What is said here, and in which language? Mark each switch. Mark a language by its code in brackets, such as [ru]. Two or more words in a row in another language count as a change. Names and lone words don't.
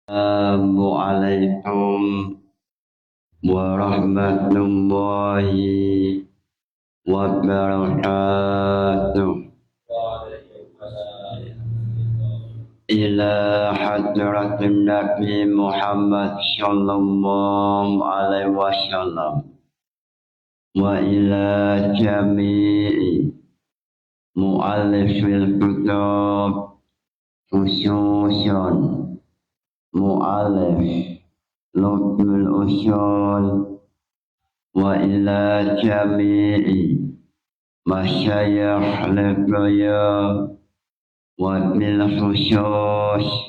[ar] السلام عليكم ورحمة الله وبركاته. إلى حضرة النبي محمد صلى الله عليه وسلم وإلى جميع مؤلفي الكتاب خصوصا مؤلف لطف الأصول وإلى جميع مشايخ القايا وبالخصوص